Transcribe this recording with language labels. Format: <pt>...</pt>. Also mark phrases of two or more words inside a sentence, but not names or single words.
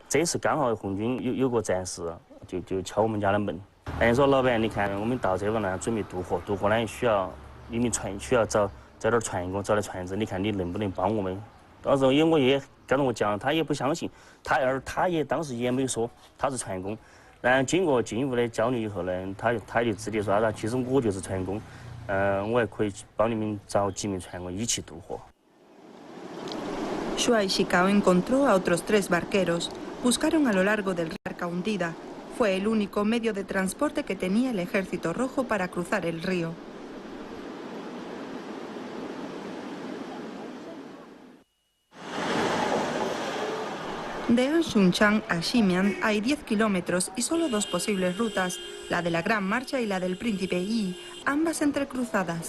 <zh>这次刚好红军有个战士就敲我们家的门，人家说老板，你看我们到这个呢准备渡河，渡河呢需要一名船，需要找点船工，找点船只，你看你能不能帮我们到时候因为我也刚才我讲了，他也不相信，他也当时也没说他是船工。然后经过进一步的交流以后呢，他就直接说其实我就是船工，我还可以帮你们找几名船工一起渡河。</zh> <es>Shuai Shikao encontró a otros 3 barqueros. Buscaron a lo largo del barca hundida. Fue el único medio de transporte que tenía el Ejército Rojo para cruzar el río. De Anshunchan a Shimian hay 10 kilómetros y solo 2 posibles rutas, la de la Gran Marcha y la del Príncipe Yi, ambas entrecruzadas.</es>